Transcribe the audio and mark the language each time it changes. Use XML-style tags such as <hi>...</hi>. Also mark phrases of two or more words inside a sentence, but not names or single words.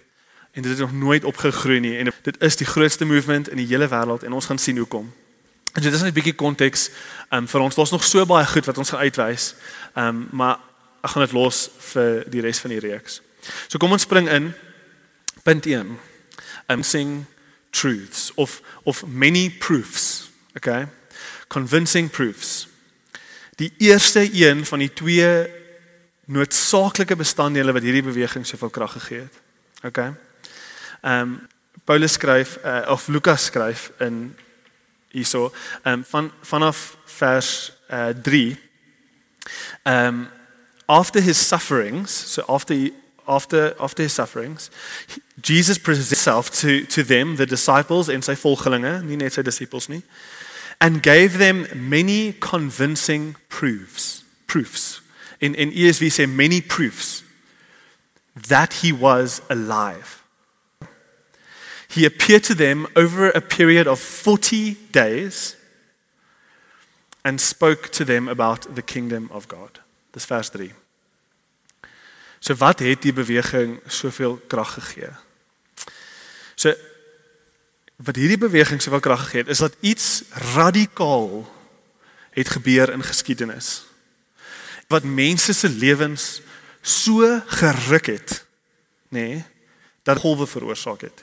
<af>En dit het nog nooit opgegroei nie. En dit is die grootste movement in die hele wêreld en ons gaan sien hoekom. En dit is net 'n bietjie konteks vir ons. Daar's nog so baie goed wat ons gaan uitwys. Maar ek gaan dit los vir die res van die reeks. So kom ons spring in punt 1.</af> <en>Convincing truths of many proofs, okay? Convincing proofs.</en> <af>Die eerste een van die twee noodsaaklike bestanddele wat hierdie beweging soveel krag gegee het. Okay? Paulus skryf of Lukas skryf in hierso vanaf vers 3.</af> <en>After his sufferings, so after his sufferings, Jesus presented himself to them, the disciples</en> <af>en sy volgelinge, nie net sy disippels nie,</af> <en>and gave them many convincing proofs. In ESV say many proofs that he was alive. He appeared to them over a period of 40 days and spoke to them about the kingdom of God.</en> <af>Dis vers 3. So wat het die beweging soveel krag gegee? So wat hierdie beweging soveel krag gegee het, is dat iets radikaal het gebeur in geskiedenis. Wat mense se lewens so geruk het, nê, dat golwe veroorsaak het.</af>